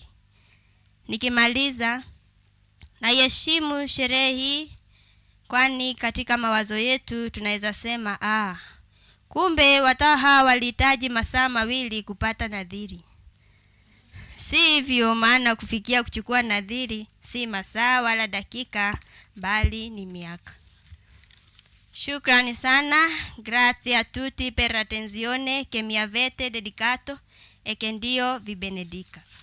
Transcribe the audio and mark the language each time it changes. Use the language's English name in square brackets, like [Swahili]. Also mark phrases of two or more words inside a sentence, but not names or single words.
[Swahili] Nikimaliza, naiheshimu sherehe hii, kwani katika mawazo yetu tunaweza sema kumbe watawa hawa walihitaji masaa mawili kupata nadhiri. Si hivyo, maana kufikia kuchukua nadhiri si masaa wala dakika, bali ni miaka. Shukrani sana. [Italian] Grazie a tutti per l'attenzione che mi avete dedicato e che Dio vi benedica.